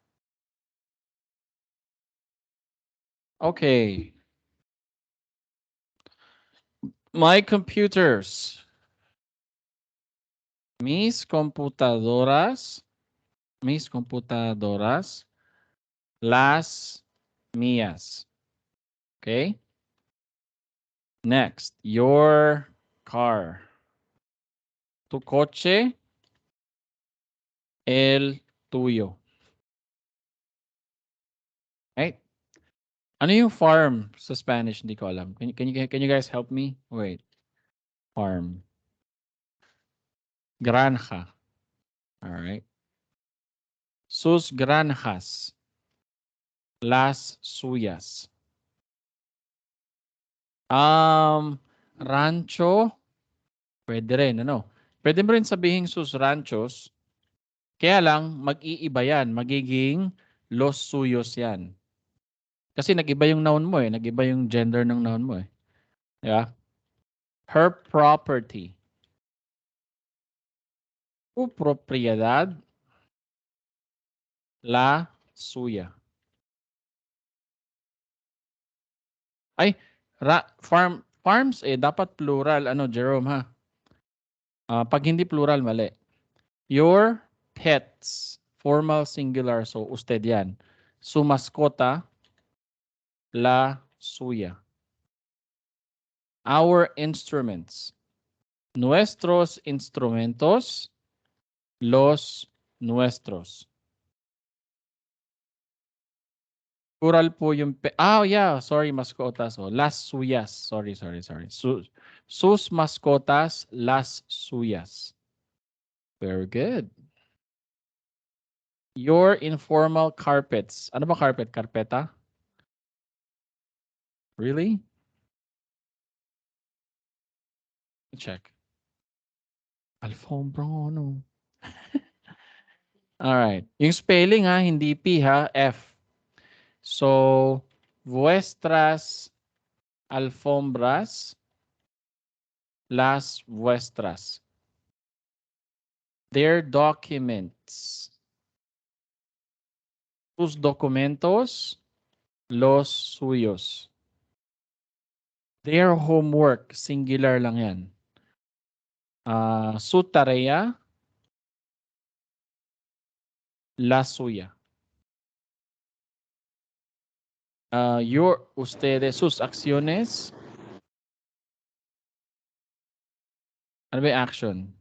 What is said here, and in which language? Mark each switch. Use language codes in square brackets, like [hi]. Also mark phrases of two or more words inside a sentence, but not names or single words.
[en] Okay. My computers. [es] Mis computadoras. Mis computadoras. Las mías. [en] Okay. Next, your car. [es] Tu coche. El tuyo. [en] Right? [tl] Ano yung farm sa Spanish? Hindi ko alam. [en] Can you guys help me? Wait. Farm. [es] Granja. [en] All right. [es] Sus granjas. Las suyas. Rancho. [tl] Pwede rin, ano? Pwede mo rin sabihin [es] sus ranchos. [tl] Kaya lang, mag-iiba yan. Magiging [es] los suyos [tl] yan. Kasi nag-iba yung noun mo eh. Nag-iba yung gender ng noun mo eh. [en] Yeah. Her property. [es] Su propiedad. La suya. [tl] Ay, farms eh, dapat plural. Ano, Jerome ha? Pag hindi plural, mali. [en] Your pets. Formal singular. So, [tl] usted yan. [es] Su mascota. La suya. [en] Our instruments. [es] Nuestros instrumentos. Los nuestros. [tl] Plural po yung... [en] yeah. Sorry, [es] mascotas. Oh. Las suyas. Sorry. Sus mascotas, las suyas. [en] Very good. Your informal carpets. [tl] Ano ba carpet? Carpeta? [en] Really? Check. [es] Alfombra, no. [en] All right. [tl] Yung spelling ha, hindi P ha, F. [en] So, [es] vuestras alfombras, las vuestras. [en] Their documents. [es] sus documentos, los suyos. [en] Their homework, singular [tl] lang yan. [es] Su tarea, la suya. Ustedes, sus acciones. [tl] Ano ba yung action?